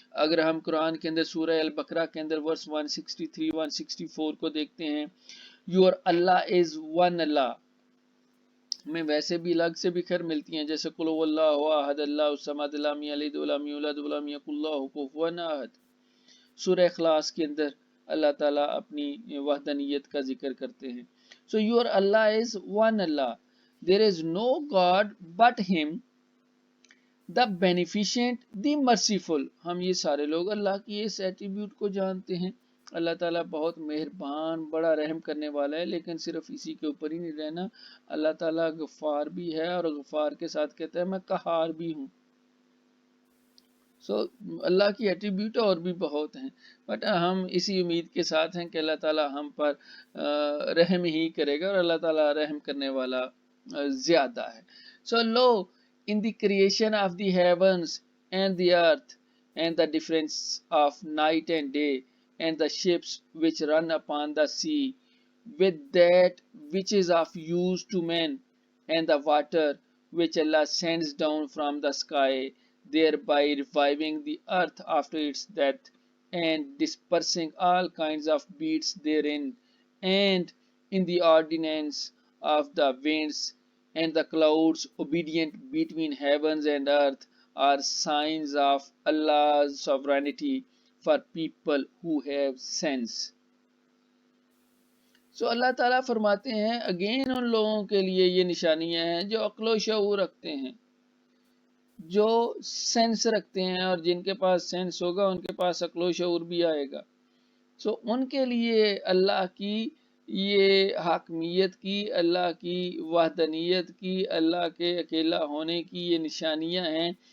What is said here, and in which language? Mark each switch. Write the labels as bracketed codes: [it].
[ur] اگر ہم قرآن کے اندر سورہ البقرہ کے اندر ورس 163 164 کو دیکھتے ہیں، [en] your Allah is one Allah [ur] میں ویسے بھی الگ سے بھی خیر ملتی ہیں، جیسے [ar] قل هو اللہ احد اللہ الصمد لم یلد ولم یولد ولم یکن له کفوا احد. [ur] سورہ اخلاص کے اندر اللہ تعالیٰ اپنی وحدانیت کا ذکر کرتے ہیں. [en] So your Allah is one Allah. There is no God but Him, the beneficent, the merciful. [ur] ہم یہ سارے لوگ اللہ کی اس ایٹریبیوٹ کو جانتے ہیں. اللہ تعالیٰ بہت مہربان، بڑا رحم کرنے والا ہے، لیکن صرف اسی کے اوپر ہی نہیں رہنا. اللہ تعالیٰ غفار بھی ہے اور غفار کے ساتھ کہتا ہے میں قہار بھی ہوں. اللہ کی ایٹریبیوٹ اور بھی بہت ہیں، بٹ ہم اسی امید کے ساتھ ہیں کہ اللہ تعالیٰ ہم پر رحم ہی کرے گا، اور اللہ تعالیٰ رحم کرنے والا زیادہ ہے. [en] So lo, in the creation of the heavens and the earth, and the difference of night and day, and the ships which run upon the sea, with that which is of use to men, and the water which Allah sends down from the sky, thereby reviving the earth after its death, and dispersing all kinds of beasts therein, and in the ordinance of the winds and the clouds obedient between heavens and earth, are signs of Allah's sovereignty for people who have sense. [ur] So اللہ تعالیٰ فرماتے ہیں again in لوگوں کے لیے یہ نشانیاں ہیں جو عقل و شعور رکھتے ہیں، جو سینس رکھتے ہیں، اور جن کے پاس سینس ہوگا ان کے پاس عقل و شعور بھی آئے گا. سو ان کے لیے اللہ کی یہ حاکمیت کی، اللہ کی وحدانیت کی، اللہ کے اکیلا ہونے کی یہ نشانیاں ہیں.